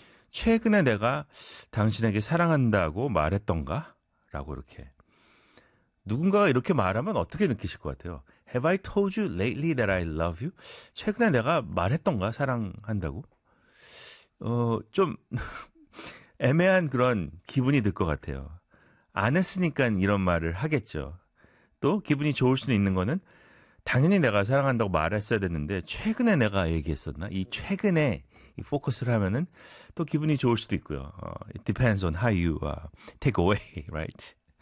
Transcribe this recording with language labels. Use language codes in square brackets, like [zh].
[ko] 최근에 내가 당신에게 사랑한다고 말했던가? 라고 이렇게 누군가가 이렇게 말하면 어떻게 느끼실 것 같아요? [en] Have I told you lately that I love you? [ko] 최근에 내가 말했던가? 사랑한다고? 좀 애매한 그런 기분이 들 것 같아요. 안 했으니까 이런 말을 하겠죠. 또 기분이 좋을 수 있는 거는 당연히 내가 사랑한다고 말했어야 됐는데 최근에 내가 얘기했었나? 이 최근에 이 포커스를 하면은 또 기분이 좋을 수도 있고요. [en] It depends on how you take away, right?